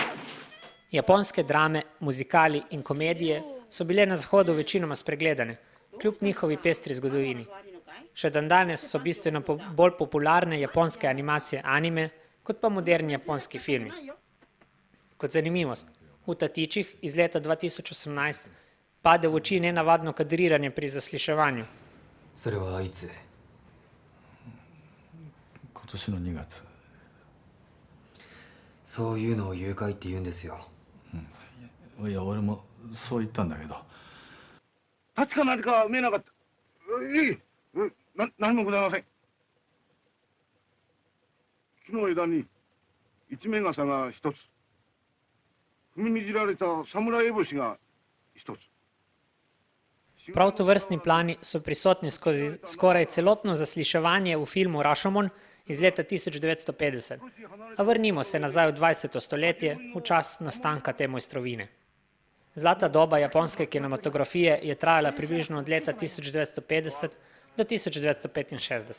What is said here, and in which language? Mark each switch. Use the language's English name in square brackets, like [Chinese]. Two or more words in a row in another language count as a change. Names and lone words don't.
[Slovenian] Japonske drame, muzikali in komedije so bile na Zahodu večinoma spregledane, kljub njihovi pestri zgodovini. Še dandanes so bistveno bolj popularne japonske animacije anime, kot pa moderni japonski filmi. Kot zanimivost, v Tatičih iz leta 2018 pade v oči nenavadno kadriranje pri zasliševanju. [Japanese] それはいつ？今年の2月。そういうのを誘拐って言うんですよ。いや、俺もそう言ったんだけど。確か何か見えなかった。いい、何もございません。木の枝に一面傘が一つ、踏みにじられた侍烏帽子が一つ。 [Slovenian] Prav tovrstni plani so prisotni skozi skoraj celotno zasliševanje v filmu Rashomon iz leta 1950. A vrnimo se nazaj v 20. stoletje, v čas nastanka te mojstrovine. Zlata doba japonske kinematografije je trajala približno od leta 1950 do 1965.